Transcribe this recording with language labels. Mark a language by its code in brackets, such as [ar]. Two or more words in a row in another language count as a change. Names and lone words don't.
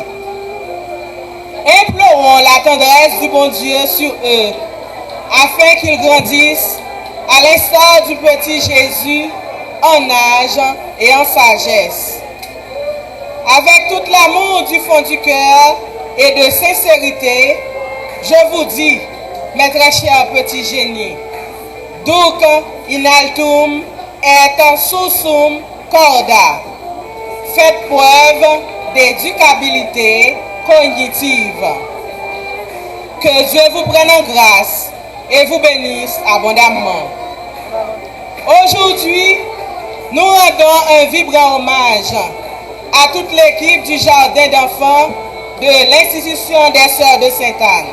[fr] Implorons la tendresse du bon Dieu sur eux, afin qu'ils grandissent à l'instar du petit Jésus en âge et en sagesse. Avec tout l'amour du fond du cœur et de sincérité, je vous dis, mes très chers petits génies, [la] Duc in altum et sursum corda. [fr] Faites preuve d'éducabilité cognitive. Que Dieu vous prenne en grâce et vous bénisse abondamment. Aujourd'hui, nous rendons un vibrant hommage à toute l'équipe du jardin d'enfants de l'institution des Sœurs de Sainte-Anne.